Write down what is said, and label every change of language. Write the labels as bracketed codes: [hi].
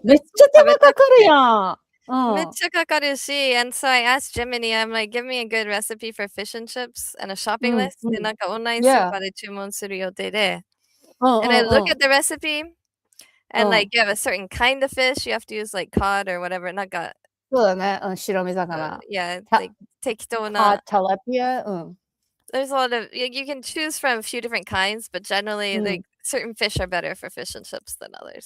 [ja] めっちゃ手間かかるやん。めっちゃかかるし、 [en] and so I asked Gemini, I'm like, give me a good recipe for fish and chips and a shopping list. [ja] で、なんかオンラインスーパーで注文する予定で。 [en] And I look at the recipe, And like you have a certain kind of fish, you have to use like cod or whatever. [ja] なんか、そうだね。白身魚。 [en] yeah, た [ja] like 適当な。 [en] tilapia? There's a lot of you can choose from a few different kinds, but generally like certain fish are better for fish and chips than others.